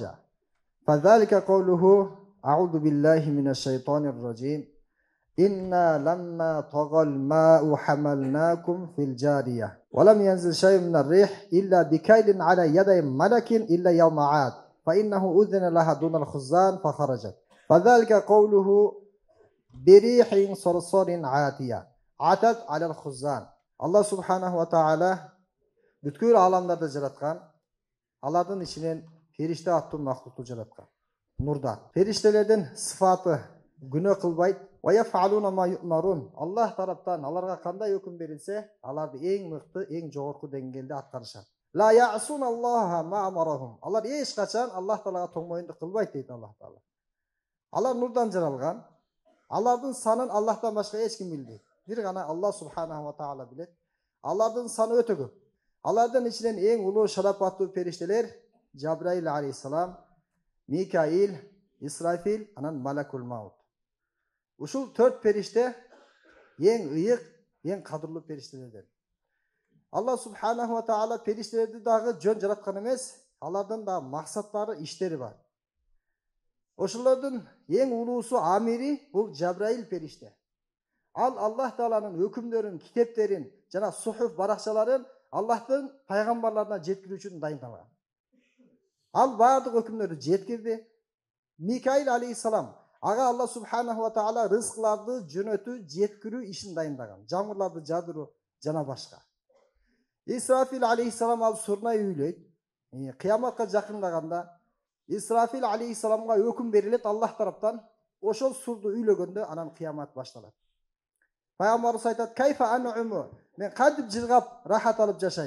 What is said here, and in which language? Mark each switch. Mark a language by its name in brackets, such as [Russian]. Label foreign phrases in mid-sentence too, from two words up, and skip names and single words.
[Arabic] فذلك قوله: أعوذ بالله من الشيطان الرجيم: إنا لما طغى الماء حملناكم في الجارية ولم ينزل شيء من الريح إلا بكيل على يدي ملك إلا يوم عاد، فإنه أذن لها دون الخزان فخرجت، فذلك قوله: بريح صرصر عاتية عتت على الخزان. الله سبحانه وتعالى [Kyrgyz] бүткүл аламдарды жараткан, алардын ичинен периште аттуу мактукту жараткан. Нурда периштелердин сыфаты күнөө кылбайт. Аллах тараптан аларга кандай өкүм берилсе, аларды эң мыкты, эң жогорку деңгээлде аткарышат. [Arabic] لا يعصون الله ما أمرهم. [Kyrgyz] Алар эч качан Аллах таалага тоңмоюнду кылбайт дейт [Arabic] الله تعالى. [Kyrgyz] Алар нурдан жаралган. Алардын санын Аллахтан башка эч ким билбейт. Бир гана [Arabic] الله سبحانه وتعالى [Kyrgyz] билет. Алардын саны өтө көп. Алардын ичинен эң улуу шарапаттуу периштелер Жабраил алейхиссалам, Микаил, Исрафил, анан Малакул Маут. Ушул төрт периште ең ыйык, ең кадырлуу периштелерден. [Arabic] الله سبحانه وتعالى [Kyrgyz] периштелерди дагы жөн жараткан эмес, алардын да максаттары, иштери бар. Ошолордун ең улуусу амири бул Жабраил периште. Ал Аллах тааланын өкүмдөрүн, китептерин жана сухуф баракчаларын Аллахтын пайгамбарларына жеткирүү үчүн дайындалган. Ал баардык өкүмдөрдү жеткирди. Микаил алейхиссалам ага [Arabic] الله سبحانه وتعالى [Kyrgyz] рызкыларды жөнөтүү, жеткирүү ишин дайындаган. Жамырларды жадыруу жана башка. Исрафил алейхиссалам ал сурнай үйлөйт. Кыяматка жакындаганда Исрафил алейхиссаламга өкүм берилет Аллах тараптан. Ошол сурду үйлөгөндө анан кыямат башталат. Пайгамбарыбыз айтат: [Arabic] "كيف أنعم", [Kyrgyz] мен кантип жыргап, рахат алып жашайм.